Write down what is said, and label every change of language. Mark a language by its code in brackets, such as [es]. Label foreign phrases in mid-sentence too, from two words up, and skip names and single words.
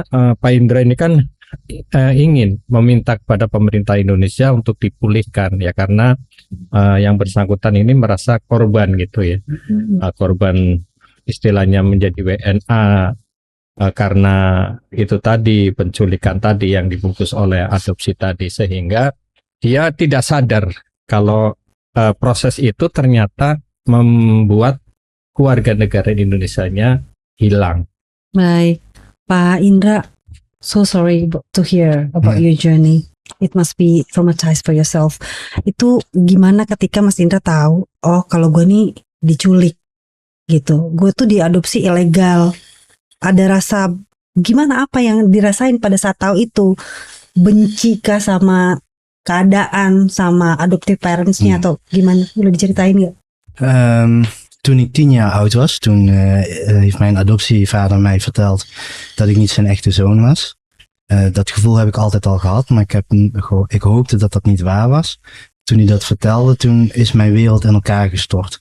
[id] Pak Indra ini kan ingin meminta kepada pemerintah Indonesia untuk dipulihkan ya, karena yang bersangkutan ini merasa korban gitu ya, korban istilahnya menjadi WNA karena itu tadi, penculikan tadi yang dibungkus oleh adopsi tadi, sehingga dia tidak sadar kalau proses itu ternyata membuat keluarga negara Indonesianya hilang. Baik, Pak Indra, [en] so sorry to hear about your journey. It must be traumatized for yourself. [id] Itu gimana ketika Mas Indra tahu, oh kalau gue nih diculik gitu, gue tuh diadopsi ilegal. Ada rasa gimana, apa yang dirasain pada saat tahu itu? Benci kah sama keadaan, sama [en] adoptive parents- [id] nya atau gimana? Boleh diceritain nggak? [nl] Toen ik 10 jaar oud was, toen heeft mijn adoptievader mij verteld dat ik niet zijn echte zoon was. Dat gevoel heb ik altijd al gehad, maar ik hoopte dat dat niet waar was. Toen hij dat vertelde, toen is mijn wereld in elkaar gestort.